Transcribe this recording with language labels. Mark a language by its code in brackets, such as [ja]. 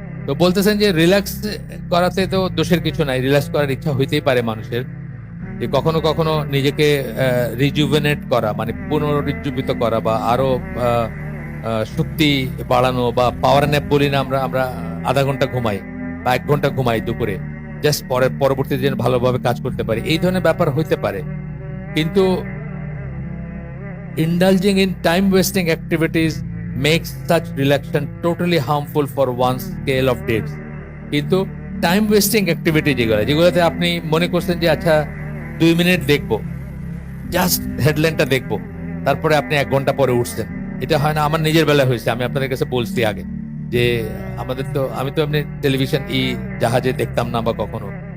[bn] তো বলতেছেন যে রিল্যাক্স করাতে তো দোষের কিছু নাই, রিল্যাক্স করার ইচ্ছা হইতেই পারে মানুষের, যে কখনো কখনো নিজেকে রিজুভেনেট করা মানে পুনরুজ্জীবিত করা বা আরো শক্তি বাড়ানো, বা পাওয়ার ন্যাপ বলি না আমরা আধা ঘন্টা ঘুমাই বা 1 ঘন্টা ঘুমাই দুপুরে, জাস্ট পরবর্তী দিন ভালোভাবে কাজ করতে পারি, এই ধরনের ব্যাপার হইতে পারে। [en] কিন্তু indulging in time wasting activities makes such relaxation totally harmful for one's scale of dates. [bn] কিন্তু টাইম ওয়েস্টিং অ্যাক্টিভিটি যেগুলোতে আপনি মনে করছেন যে আচ্ছা 2 মিনিট দেখবো, জাস্ট হেডলাইনটা দেখবো, তারপরে আপনি 1 ঘন্টা পরে উঠছেন, এটা হয় না? আমার নিজের বেলা হয়েছে, আমি আপনাদের কাছে বলছি আগে যে আমি তো এমনি টেলিভিশন জাহাজে দেখতাম না বা কখনো,